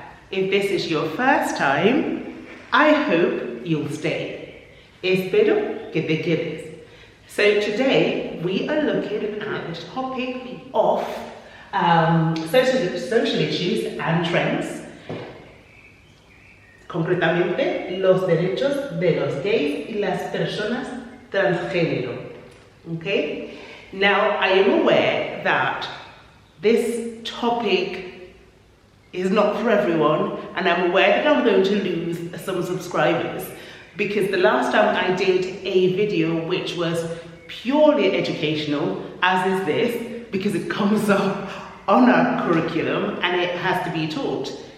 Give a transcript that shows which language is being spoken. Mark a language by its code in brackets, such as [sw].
[en] if this is your first time, I hope you'll stay. [es] Espero que te quedes. [en] So today we are looking at the topic of social issues and trends. [es] Concretamente, los derechos de los gays y las personas transgénero. [en] Okay? Now, I am aware that this topic is not for everyone, and I'm aware that I'm going to lose some subscribers because the last time I did a video which was purely educational, as is this, because it comes up on our curriculum and it has to be taught.